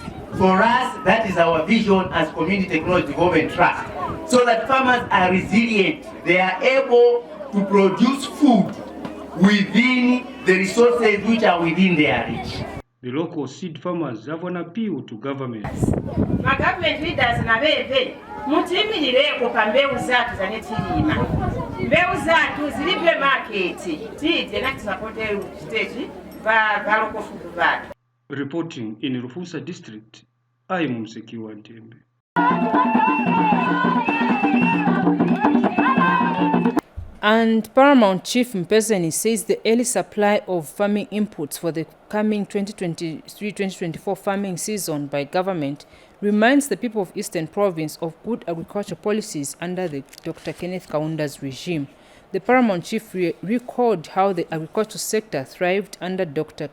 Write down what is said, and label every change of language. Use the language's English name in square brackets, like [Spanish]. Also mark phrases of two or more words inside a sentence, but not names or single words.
[English] For us, that is our vision as Community Technology Development Trust, so that farmers are resilient. They are able to produce food within the resources which are within their reach. The local seed farmers have an appeal to governments. My government leaders [Nsenga] na bebe mutimirire ku pambewu zatu zanetilima. Mbewu zatu zilipe market. Tije na support stage ba [English] local food [Nsenga] batu. [English] Reporting in Rufunsa district, I am Msekiwa Ntembe. And Paramount Chief Mpezeni says the early supply of farming inputs for the coming 2023-2024 farming season by government reminds the people of Eastern Province of good agriculture policies under the Dr. Kenneth Kaunda's regime. The Paramount Chief recalled how the agriculture sector thrived under Dr.